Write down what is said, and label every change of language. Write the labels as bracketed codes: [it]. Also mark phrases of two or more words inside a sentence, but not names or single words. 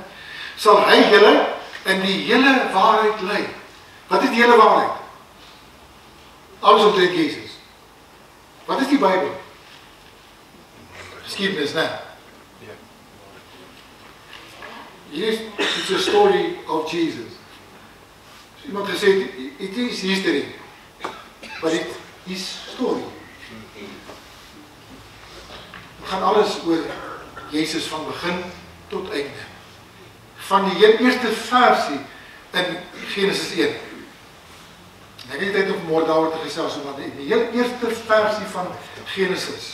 [af] Sal hy julle in die hele waarheid lei. Wat is die hele waarheid? Alles omtrent Jesus. Wat is die Bybel? Geskiedenis, né? Hier is [en] it's a story of Jesus. [af] So iemand gesê, [en] it is history, but it is story. [af] Gaan alles oor Jesus van begin tot einde. Van die eerste versie in Genesis 1. En ek het tyd om môre daaroor te gesels, maar die heel eerste versie van Genesis.